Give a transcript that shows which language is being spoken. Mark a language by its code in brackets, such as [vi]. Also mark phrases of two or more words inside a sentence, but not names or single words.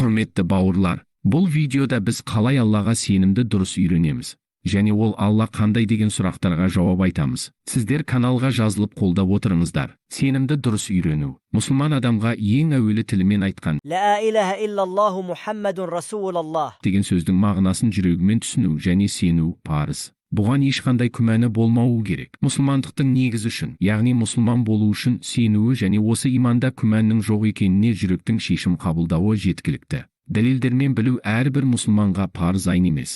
[kk] Құрметті бауырлар, бұл видеода біз қалай Аллаға сенімді дұрыс үйренеміз, және ол Алла қандай деген сұрақтарға жауап айтамыз. Сіздер каналға жазылып қолдап отырыңыздар. Сенімді дұрыс үйрену. Мұсылман адамға ең әуелі тілімен айтқан [ar] لا إله إلا الله محمد رسول الله [kk] деген сөздің мағынасын жүрегімен түсіну және сену парыз. Бұған ешқандай күмәні болмауы керек. Мұсылмандықтың негізі үшін, яғни мұсылман болу үшін сенуі және осы иманда күмәннің жоқ екеніне жүректің шешім қабылдауы жеткілікті. Дәлелдермен білу әрбір мұсылманға парыз айн емес.